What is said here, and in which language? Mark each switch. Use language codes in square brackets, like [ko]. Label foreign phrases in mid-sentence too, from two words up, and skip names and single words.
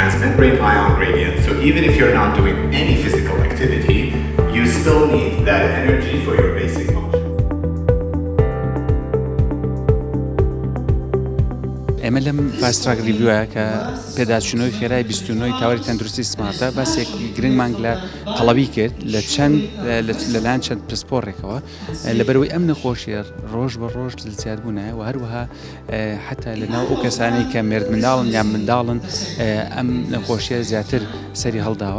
[en] doesn't bring ion gradient. So even if you're not doing any physical activity, you still need that energy for your basic function. [ckb] ئێمە لەم [en] fast track review [ckb] کە پێداچوونەوەی خێرای 29 تاوەری تەندروستی سمارتە باسێکی گرنگمان لە قەڵەوی کرد لەلایەن چەند پرسپۆڕێکەوە لەبەرەوەی ئەم نەخۆشیە ڕۆژ بە ڕۆژ زیادبوونە و هەروەها حتا لەناو ئەو کەسانی کە مێرد منداڵن یان منداڵن ئەم نەخۆشیە زیاتر سەری هەڵداوە.